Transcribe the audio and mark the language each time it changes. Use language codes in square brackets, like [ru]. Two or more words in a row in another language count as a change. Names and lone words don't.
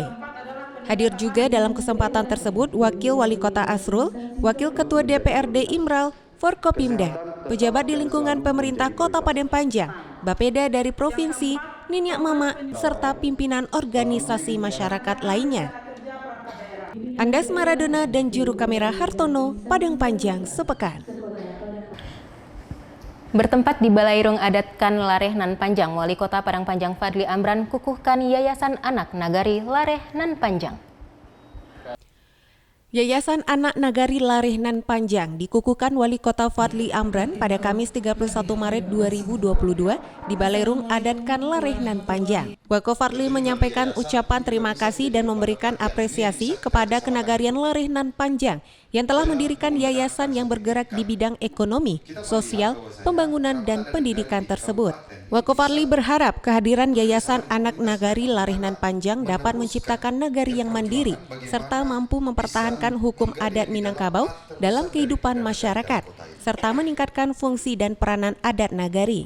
[id] Hadir juga dalam kesempatan tersebut Wakil Wali Kota Asrul, Wakil Ketua DPRD Imral, Forkopimda, pejabat di lingkungan pemerintah Kota Padang Panjang, Bapeda dari Provinsi, Ninyak Mama, serta pimpinan organisasi masyarakat lainnya. Andas Maradona dan juru kamera Hartono, Padang Panjang sepekan. Bertempat di Balairung Adat Kan Lareh Nan Panjang, Wali Kota Padang Panjang Fadli Amran kukuhkan Yayasan Anak Nagari Lareh Nan Panjang. Yayasan Anak Nagari Lareh Nan Panjang dikukuhkan Wali Kota Fadli Amran pada Kamis 31 Maret 2022 di Balairung Adat Kan Lareh Nan Panjang. Wako Fadli menyampaikan ucapan terima kasih dan memberikan apresiasi kepada Kenagarian Lareh Nan Panjang yang telah mendirikan yayasan yang bergerak di bidang ekonomi, sosial, pembangunan, dan pendidikan tersebut. Wakofarli berharap kehadiran Yayasan Anak Nagari Larihnan Panjang dapat menciptakan nagari yang mandiri serta mampu mempertahankan hukum adat Minangkabau dalam kehidupan masyarakat serta meningkatkan fungsi dan peranan adat nagari.